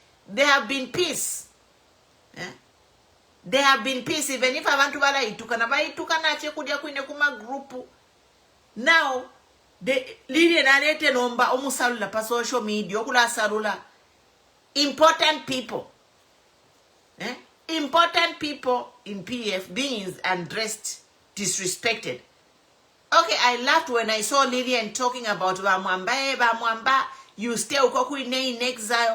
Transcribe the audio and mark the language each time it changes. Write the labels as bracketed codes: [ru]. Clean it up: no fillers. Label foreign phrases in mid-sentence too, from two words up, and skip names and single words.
[en] there have been peace. There have been peace, even if [bem] abantu balayitukana bayitukana ate kudya kwine kuma [en] group. [bem] Now, Lillian alete nomba omusalula pa [en] social media [bem] okula salula [en] important people. Important people in PF being undressed, disrespected. Okay, I laughed when I saw Lillian talking about Bamwamba, you stay in exile.